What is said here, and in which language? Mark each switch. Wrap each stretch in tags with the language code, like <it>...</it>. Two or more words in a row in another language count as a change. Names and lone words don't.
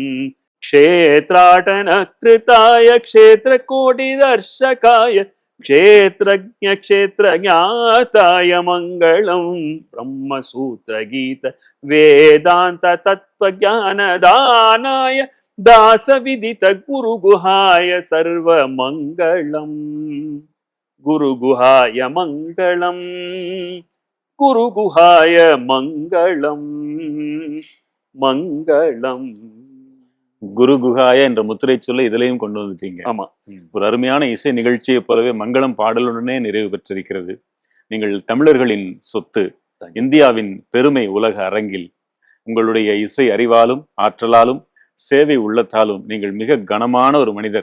<sa>ಕ್ಷೇತ್ರಾಟನ ಕೃತಾಯ ಕ್ಷೇತ್ರ ಕೋಟಿ ದರ್ಶಕಾಯ ಕ್ಷೇತ್ರಜ್ಞ ಕ್ಷೇತ್ರ ಜ್ಞಾತಾಯ ಮಂಗಳಂ ಬ್ರಹ್ಮಸೂತ್ರ ಗೀತ ವೇದಾಂತ ತತ್ವ ಜ್ಞಾನ ದಾನಾಯ ದಾಸ ವಿದಿತ ಗುರು ಗುಹಾಯ ಸರ್ವ ಮಂಗಳಂ ಗುರು ಗುಹಾಯ ಮಂಗಳಂ ಗುರು ಗುಹಾಯ ಮಂಗಳಂ ಮಂಗಳಂ.</sa> <ta>குரு குஹாய என்ற முத்திரை சொல்ல இதுலயும் கொண்டு வந்துட்டீங்க. ஆமா, ஒரு அருமையான இசை நிகழ்ச்சியை போலவே மங்களம் பாடலுடனே நிறைவு பெற்றிருக்கிறது. நீங்கள் தமிழர்களின் சொத்து, இந்தியாவின் பெருமை உலக அரங்கில். உங்களுடைய இசை அறிவாலும் ஆற்றலாலும் சேவை உள்ளத்தாலும் நீங்கள் மிக கனமான ஒரு மனிதர்.</ta>